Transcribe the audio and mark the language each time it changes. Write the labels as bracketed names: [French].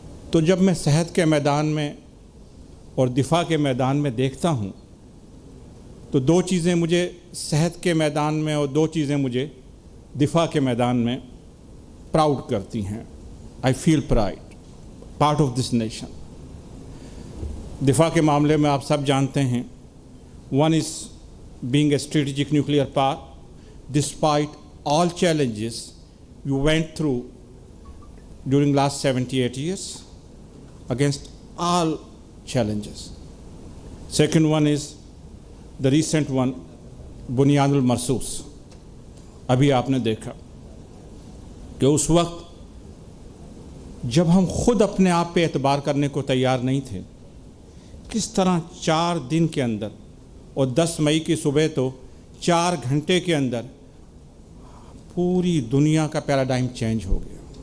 [Urdu] تو جب میں صحت کے میدان میں اور دفاع کے میدان میں دیکھتا ہوں تو دو چیزیں مجھے صحت کے میدان میں اور دو چیزیں مجھے دفاع کے میدان میں پراؤڈ کرتی ہیں۔ [English] I feel pride, part of this nation. [Urdu] دفاع کے معاملے میں آپ سب جانتے ہیں، [English] one is being a strategic nuclear power. Despite all challenges you went through during last 78 years, against all challenges. Second one is the recent one, Bunyad al-Marsus. [Urdu] ابھی آپ نے دیکھا کہ اس وقت جب ہم خود اپنے آپ پہ اعتبار کرنے کو تیار نہیں تھے، کس طرح 4 دن کے اندر، اور 10 مئی کی صبح تو 4 گھنٹے کے اندر پوری دنیا کا پیراڈائم چینج ہو گیا